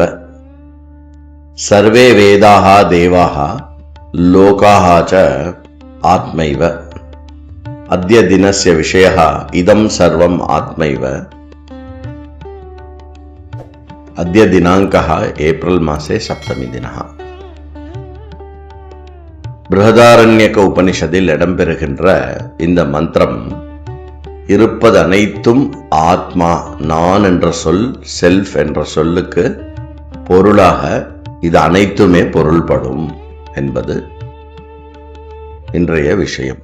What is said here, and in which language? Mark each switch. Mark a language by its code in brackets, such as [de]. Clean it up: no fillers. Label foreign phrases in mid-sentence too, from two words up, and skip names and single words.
[sa] सर्वे वेदाः देवाः लोकाः च आत्मैव। अद्य दिनस्य विषयः इदं सर्वम् आत्मैव। अद्य दिनाङ्कः एप्रिल् मासे 7 दिनः। [ta] बृहदारण्यक उपनिषदिல் இடம்பெறுகின்ற இந்த மந்திரம் இருப்பது அனைத்தும் ஆத்மா, நான் என்ற சொல், செல்ஃப் என்ற சொல்லுக்கு பொருளாக இது அனைத்துமே பொருள்படும் என்பது இன்றைய விஷயம்.